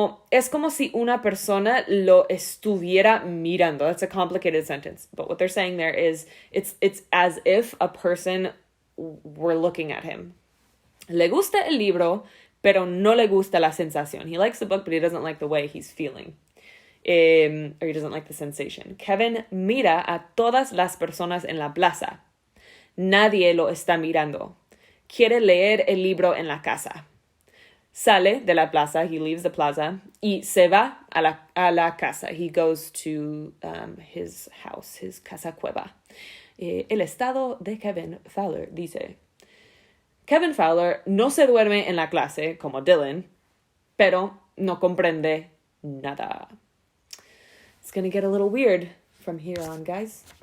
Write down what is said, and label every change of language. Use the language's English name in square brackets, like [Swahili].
[Spanish] Es como si una persona lo estuviera mirando. [English] That's a complicated sentence. But what they're saying there is it's as if a person were looking at him. [Spanish] Le gusta el libro, pero no le gusta la sensación. [English] He likes the book, but he doesn't like the way he's feeling. Or he doesn't like the sensation. [Spanish] Kevin mira a todas las personas en la plaza. Nadie lo está mirando. Quiere leer el libro en la casa. Sale de la plaza, [English] he leaves the plaza, [Spanish] y se va a la casa. [English] He goes to his house, his casa cueva. [Spanish] El estado de Kevin Fowler dice, Kevin Fowler no se duerme en la clase, como Dylan, pero no comprende nada. [English] It's going to get a little weird from here on, guys.